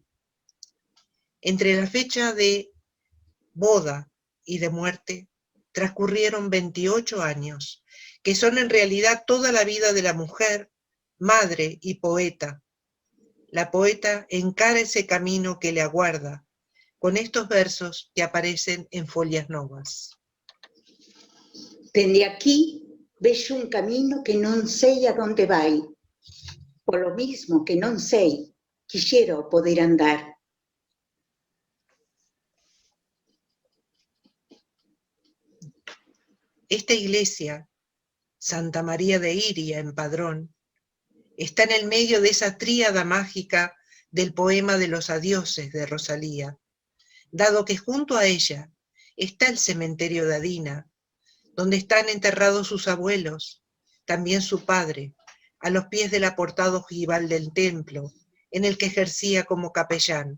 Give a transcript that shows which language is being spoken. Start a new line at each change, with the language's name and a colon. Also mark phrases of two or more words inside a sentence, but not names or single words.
Spanish: Entre la fecha de boda y de muerte transcurrieron 28 años, que son en realidad toda la vida de la mujer, madre y poeta. La poeta encara ese camino que le aguarda, con estos versos que aparecen en Folias Novas.
Galician: Dende aquí vexo un camino que non sei a donde vai. Polo mismo que non sei, quixera o poder andar.
Spanish: Esta iglesia, Santa María de Iria, en Padrón, está en el medio de esa tríada mágica del poema de los adioses de Rosalía, dado que junto a ella está el cementerio de Adina, donde están enterrados sus abuelos, también su padre, a los pies del aportado ojival del templo, en el que ejercía como capellán.